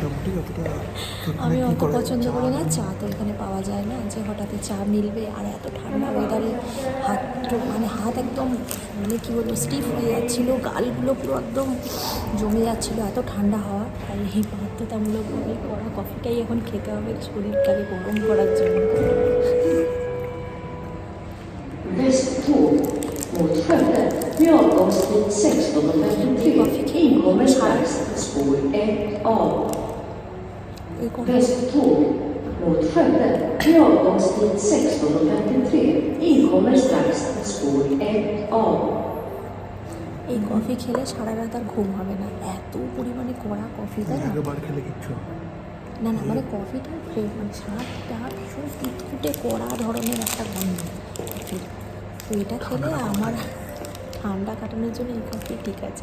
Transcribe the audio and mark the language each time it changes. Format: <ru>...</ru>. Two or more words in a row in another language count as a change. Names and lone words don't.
<bn>চা তো এখানে পাওয়া যায় না যে হঠাৎ চা মিলবে। আর এত ঠান্ডা ওয়েদারে হাত একদম মানে কী বলবো স্টিফ হয়ে যাচ্ছিলো, গালগুলো পুরো একদম জমে যাচ্ছিলো, এত ঠান্ডা হাওয়া। তাই এই বাধ্যতামূলকভাবে কড়া কফিটাই এখন খেতে হবে শরীরটাকে গরম করার জন্য।</bn> <sv>Västtåg mot Skövde med avgångstid 16:53. Inkommer strax spår 1A. Västtåg mot Skövde med avgångstid 16:53. Inkommer strax spår 1A.</sv> <bn>এই কফি খেলে সারা রাত আর ঘুম হবে না, এত পরিমাণে কড়া কফি। তাই না? না না, মানে কফিটা মানে স্বাদটা ভীষণ কুটকুটে কড়া ধরনের একটা গন্ধ কফির। তো এটা খেলে আমার ঠান্ডা কাটানোর জন্য এই কফি ঠিক আছে।</bn>